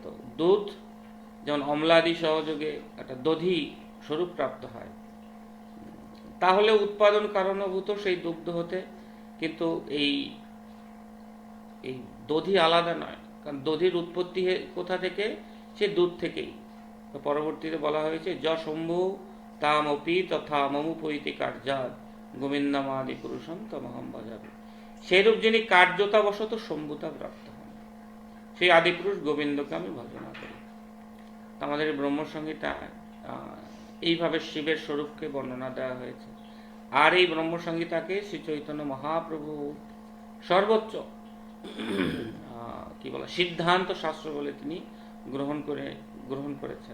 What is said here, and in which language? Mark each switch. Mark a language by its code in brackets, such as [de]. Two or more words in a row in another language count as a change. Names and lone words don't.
[bn] দুধ যেমন অম্লাদি সহযোগে একটা দধি স্বরূপ প্রাপ্ত হয়, তাহলে উৎপাদন কারণভূত সেই দুগ্ধ হতে, কিন্তু এই এই দধি আলাদা নয়, কারণ দধির উৎপত্তি কোথা থেকে, সে দুধ থেকেই। তো পরবর্তীতে বলা হয়েছে [sa] য শম্ভু তামপি তথা মমুপৈতি কার্যাত গোবিন্দমাদি পুরুষম তমহম ভজামি। [bn] সেইরূপ যিনি কার্যতাবশত শম্ভুতা প্রাপ্ত হন, সেই আদিপুরুষ গোবিন্দকে আমি ভজনা করি। আমাদের ব্রহ্মসংহিতা এইভাবে শিবের স্বরূপকে বর্ণনা দেওয়া হয়েছে। আর এই ব্রহ্মসংহিতাকে শ্রী চৈতন্য মহাপ্রভু সর্বোচ্চ কি বলা সিদ্ধান্ত শাস্ত্র বলে তিনি গ্রহণ করেছেন।